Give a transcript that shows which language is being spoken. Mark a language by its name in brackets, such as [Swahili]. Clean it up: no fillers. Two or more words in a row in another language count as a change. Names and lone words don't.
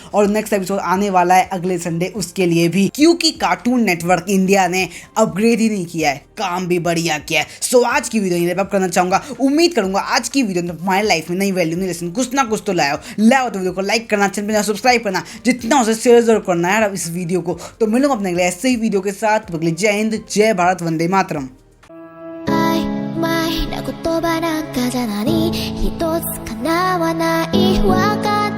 [Hindi] और नेक्स्ट एपिसोड आने वाला है अगले संडे, उसके लिए भी, क्योंकि कार्टून नेटवर्क इंडिया ने अपग्रेड ही नहीं किया है, काम भी बढ़िया किया है। सो आज की वीडियो [English] wrap up [Hindi] करना चाहूंगा। उम्मीद करूंगा आज की वीडियो ने तुम्हारी लाइफ में नई वैल्यू, नई लेसन, कुछ ना कुछ तो लाओ तो वीडियो को लाइक करना, चैनल पर सब्सक्राइब करना, जितना हो सके शेयर जरूर करना है इस वीडियो को। तो मिलूंगा अपने अगले ऐसे ही वीडियो के साथ। जय हिंद, जय भारत, वंदे मातरम। [Japanese] 曖昧な言葉なんかじゃ何一つ叶わないわか